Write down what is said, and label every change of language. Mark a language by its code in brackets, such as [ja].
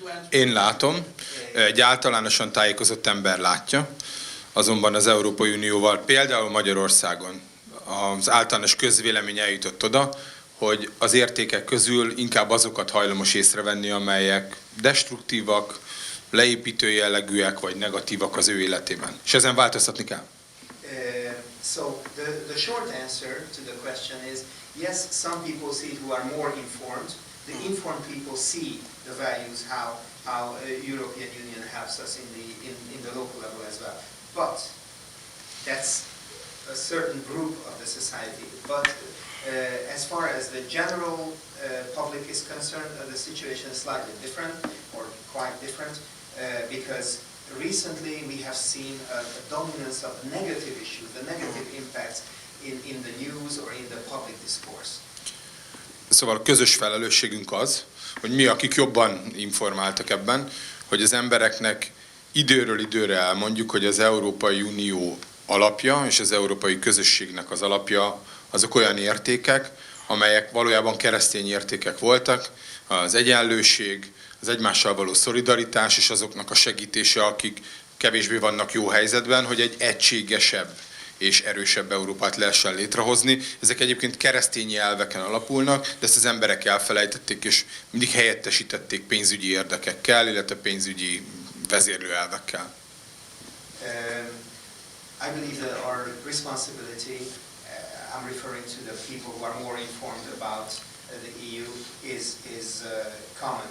[hu] Én látom, egy általánosan tájékozott ember látja, azonban az Európai Unióval, például Magyarországon az általános közvélemény eljutott oda, hogy az értékek közül inkább azokat hajlamos észrevenni, amelyek destruktívak, leépítő jellegűek vagy negatívak az ő életében. És ezen változtatni kell. [en] So the short answer to the question is, yes, some people see it who are more informed. The informed people see the values, how European Union helps us in the local level as well. But that's a certain group of the society. But as far as the general public is concerned, the situation is slightly different, or quite different, because recently we have seen a dominance of negative issues, the negative impacts in the news or in the public discourse. [hu] Szóval a közös felelősségünk az, hogy mi, akik jobban informáltak ebben, hogy az embereknek időről időre elmondjuk, hogy az Európai Unió alapja és az európai közösségnek az alapja azok olyan értékek, amelyek valójában keresztény értékek voltak, az egyenlőség, az egymással való szolidaritás és azoknak a segítése, akik kevésbé vannak jó helyzetben, hogy egy egységesebb és erősebb Európát lehessen létrehozni. Ezek egyébként keresztény elveken alapulnak, de ezt az emberek elfelejtették, és mindig helyettesítették pénzügyi érdekekkel, illetve pénzügyi vezérlőelvekkel. [en] I believe that our responsibility, I'm referring to the people who are more informed about the EU, is common.